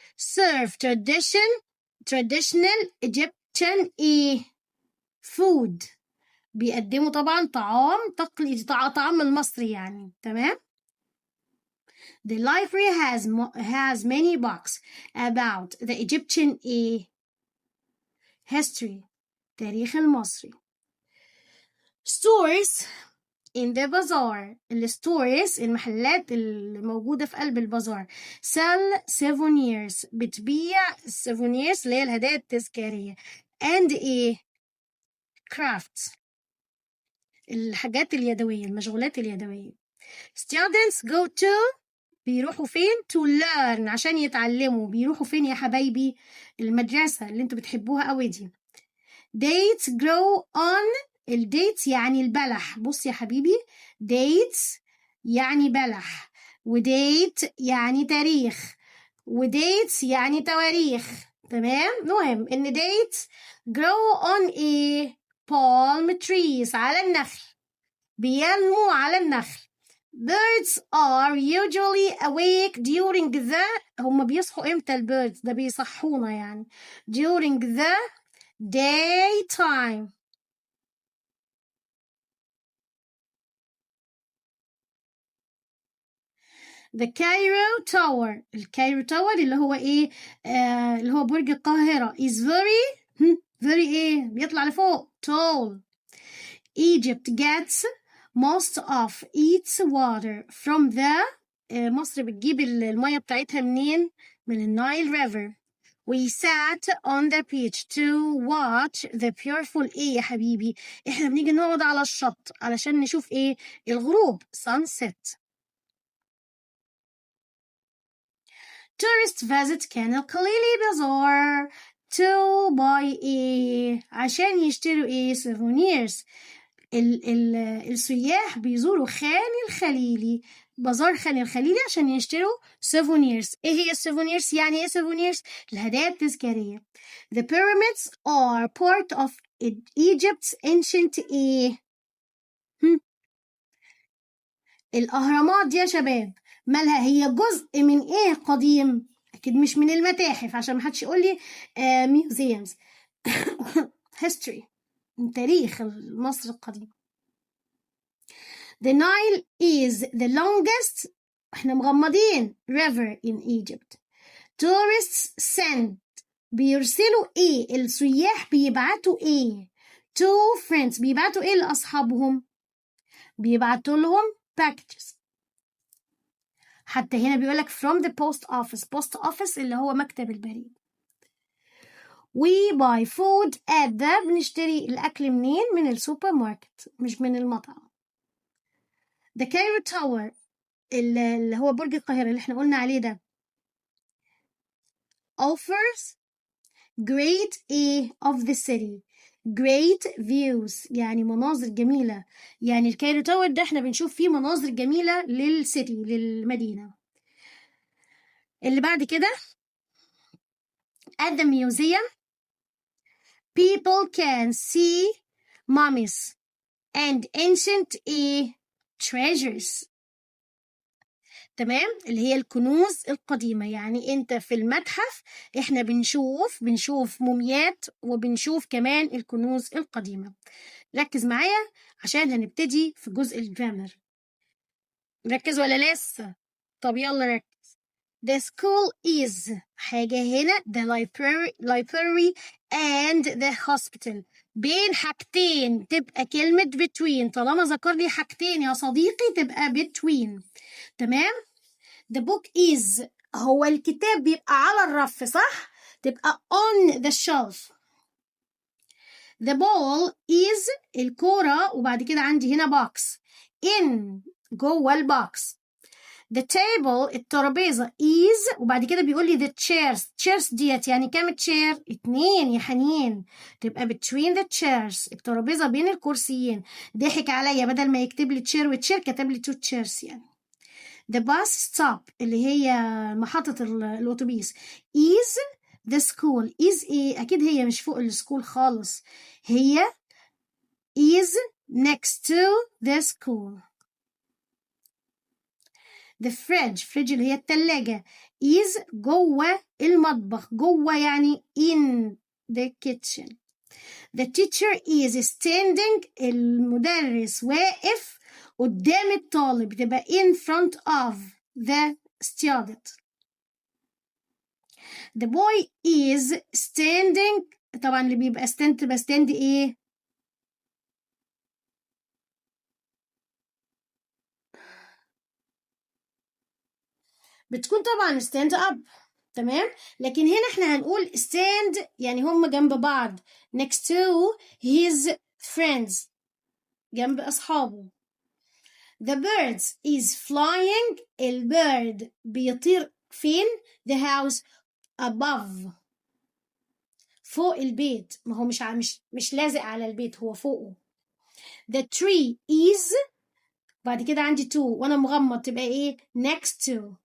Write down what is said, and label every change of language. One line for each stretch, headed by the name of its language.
English: serve traditional Egyptian food.
Arabic: بيقدموا طبعا طعام تقليدي، طعام المصري يعني. تمام.
English: The library has many books about the Egyptian history.
Arabic: تاريخ المصري.
English: stores in the bazaar.
Arabic: الستورز المحلات اللي موجودة في قلب البازار.
English: sell souvenirs.
Arabic: بتبيع souvenirs اللي هي الهدايا التذكارية.
English: and crafts.
Arabic: الحاجات اليدوية، المشغولات اليدوية.
English: students go to
Arabic: بيروحوا فين؟
English: to learn
Arabic: عشان يتعلموا. بيروحوا فين يا حبايبي؟ المدرسة اللي انتوا بتحبوها قوي دي.
English: dates grow on.
Arabic: الديتس يعني البلح. بص يا حبيبي، dates يعني بلح، وديت يعني تاريخ، وديتس يعني تواريخ. تمام. مهم ان
English: dates grow on palm trees.
Arabic: على النخل، بينمو على النخل.
English: birds are usually awake during the.
Arabic: هم بيصحوا امتى البيردز؟ ده بيصحونا يعني.
English: during the daytime. The Cairo Tower.
Arabic: الكايرو تاور اللي هو اللي هو برج القاهرة
English: is very
Arabic: بيطلع لفوق tall.
English: Egypt gets most of its water from the.
Arabic: مصر بتجيب المية بتاعتها منين؟ من النايل river.
English: We sat on the beach to watch the beautiful
Arabic: يا حبيبي؟ احنا بنيجي نقعد على الشط علشان نشوف الغروب
English: sunset. Tourists visit Khan al-Khalili Bazaar to buy
Arabic: عشان يشتروا
English: souvenirs.
Arabic: السياح بيزوروا خان الخليلي، بازار خان الخليلي عشان يشتروا souvenirs. ايه هي souvenirs؟ يعني ايه souvenirs؟ الهدايا التذكارية.
English: The pyramids are part of Egypt's ancient
Arabic: الأهرامات دي يا شباب مالها؟ هي جزء من قديم؟ أكيد مش من المتاحف عشان محدش يقول لي museums. history، من تاريخ مصر القديم.
English: The Nile is the longest.
Arabic: احنا مغمضين
English: river in Egypt. Tourists send.
Arabic: بيرسلوا السياح بيبعتوا
English: to friends.
Arabic: بيبعتوا لأصحابهم؟ بيبعتوا لهم packages. حتى هنا بيقولك
English: from the post office
Arabic: اللي هو مكتب البريد.
English: we buy food at the.
Arabic: بنشتري الأكل منين؟ من السوبر ماركت مش من المطعم.
English: the Cairo Tower
Arabic: اللي هو برج القاهرة اللي احنا قلنا عليه ده
English: offers great of the city. great views
Arabic: يعني مناظر جميلة. يعني الكايرو تاور ده احنا بنشوف فيه مناظر جميلة للسيتي، للمدينة. اللي بعد كده
English: at the museum people can see mummies and ancient treasures.
Arabic: تمام، اللي هي الكنوز القديمة. يعني انت في المتحف احنا بنشوف موميات وبنشوف كمان الكنوز القديمة. ركز معايا عشان هنبتدي في جزء الجرامر. ركز ولا لسه؟ طب يلا ركز.
English: The school is
Arabic: حاجة هنا
English: the library and the hospital.
Arabic: بين حاجتين تبقى كلمة between. طالما ذكر لي حاجتين يا صديقي تبقى between. تمام؟
English: The book is
Arabic: هو الكتاب بيبقى على الرف صح؟ تبقى
English: on the shelf. The ball is
Arabic: الكورة وبعد كده عندي هنا box. in جوه البوكس.
English: The table
Arabic: الترابيزة is وبعد كده بيقول لي
English: the chairs
Arabic: ديت يعني كام chair؟ 2 يا حنين. تبقى
English: between the chairs
Arabic: الترابيزة بين الكرسيين. ضحك عليا بدل ما يكتب لي chair وchair كتب لي 2 chairs يعني.
English: The bus stop
Arabic: اللي هي محطة الأتوبيس
English: is the school is
Arabic: ايه؟ أكيد هي مش فوق السكول خالص.
English: هي is next to the school. The fridge
Arabic: اللي هي التلاجة is جوه المطبخ. جوه يعني in the kitchen.
English: The teacher is standing
Arabic: المدرس واقف قدام الطالب.
English: تبقى in front of the student. The boy is standing.
Arabic: طبعا اللي بيبقى stand تبقى stand ايه؟ بتكون طبعا stand up. تمام، لكن هنا احنا هنقول stand يعني هم جنب بعض
English: next to his friends
Arabic: جنب أصحابه.
English: The bird is flying
Arabic: البيرد بيطير فين؟
English: the house above
Arabic: فوق البيت. ما هو مش لازق على البيت هو فوقه.
English: The tree is
Arabic: بعد كده عندي to وانا مغمض تبقى ايه؟
English: next to.